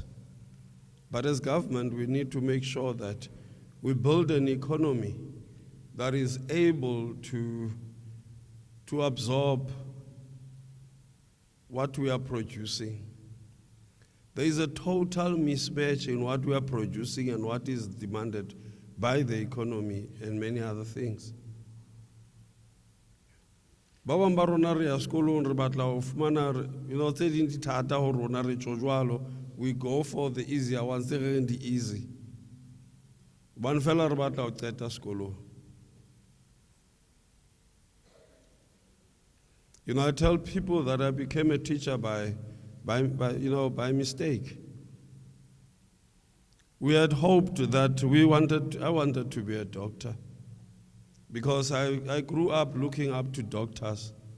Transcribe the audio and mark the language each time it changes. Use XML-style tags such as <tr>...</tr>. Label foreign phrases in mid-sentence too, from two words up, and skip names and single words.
<en>But as government, we need to make sure that we build an economy that is able to absorb what we are producing. There is a total mismatch in what we are producing and what is demanded by the economy and many other things.</en> <st>Ba bang ba rona re ya sekolong re batla ho fumana, tse ding di thata ho rona re tjho jwalo,</st> <en>we go for the easier ones,</en> <st>tse reng di easy. Ban fela re batla ho qeta sekolong.</st> <en>I tell people that I became a teacher by mistake. We had hoped that I wanted to be a doctor because I grew up looking up to doctors.</en>